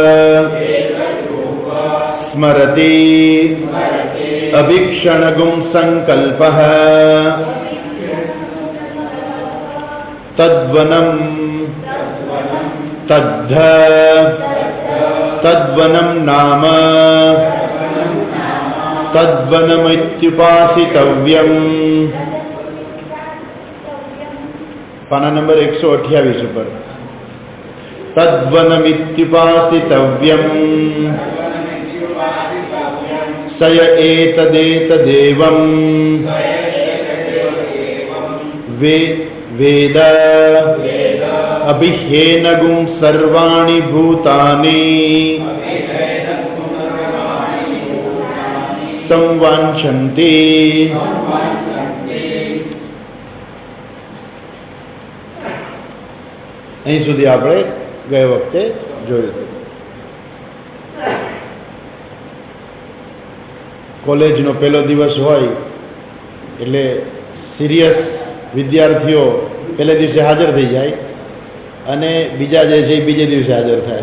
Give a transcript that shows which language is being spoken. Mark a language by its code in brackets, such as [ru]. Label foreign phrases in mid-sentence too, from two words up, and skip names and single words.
[sa] स्मरति अभीक्षणगुं संकल्पः तद्वनं तद्ध तद्वनं नाम तद्वनमित्युपासितव्यम्। [gu] પાના નંબર 128 પર [sa] तद्वनमित्युपासितव्यम् सय एतदेतदेवम् वेद अभिह्येनगुं सर्वाणि भूतानि संवाञ्छन्ति। [gu] અહીં સુધી આપણે ગયે વખતે જોયું હતું. કોલેજનો પહેલો દિવસ હોય એટલે સિરિયસ વિદ્યાર્થીઓ પહેલે દિવસે હાજર થઈ જાય અને બીજા જે છે એ બીજે દિવસે હાજર થાય.